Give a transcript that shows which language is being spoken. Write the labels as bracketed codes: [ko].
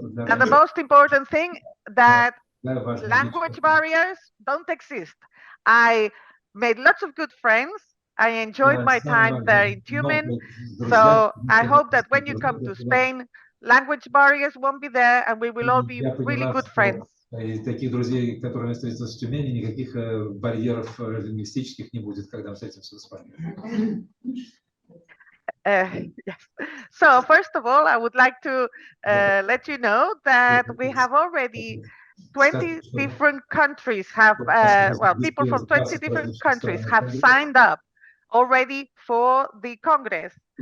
[en] And the most important thing, that language barriers don't exist. I made lots of good friends. I enjoyed my time there in Tümень. So I hope that when you come to Spain, language barriers won't be there, and we will all be really good friends. [ru] И таких друзей, которые встретятся в Тюмени, никаких барьеров лингвистических не будет, когда мы встретимся в Испании. [en] Yes. So first of all, I would like to let you know that we have already 20 different countries have, well, people from 20 different countries have signed up already for the Congress.